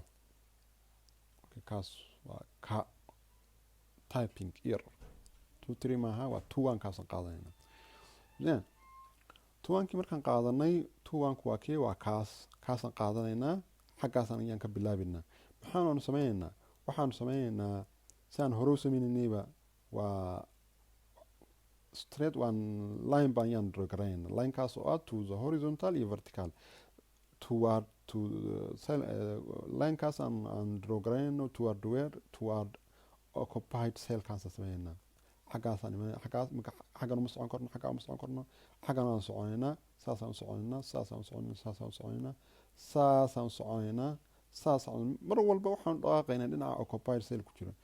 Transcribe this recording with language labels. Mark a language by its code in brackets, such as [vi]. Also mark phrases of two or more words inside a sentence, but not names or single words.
[so] kaas waa ka [en] typing error [so] 2 3 maaha waa 2 1 kaasaan qaadanaynaa. then 2 1kii markaan qaadanay 2 1ku waa kee waa kaasaan qaadanaynaa xaggaasaan ayaan ka bilaabaynaa. maxaanu sameynaynaa waxaanu sameynaynaa sidaan hore u sameynaynayba waa [en] straight one line [so] baan ayaan draw garanaynaa. linekaas oo ah [en] to the horizontal [so] iyo vertical [en] toward to [so] linekaas aan draw garanayno [en] toward occupied cellkaasaan [so] sameynaa. xaggaasaan xaggan uma socon karno xaggaa uma socon karno xaggan aan soconaynaa saasaan u soconaynaa saasaan u soconaynaa saasaan u soconaynaa saasaan u soconaynaa saasaan mar walba waxaan dhaqaaqaynaa dhinaca [en] occupied cell [so] ku jiro.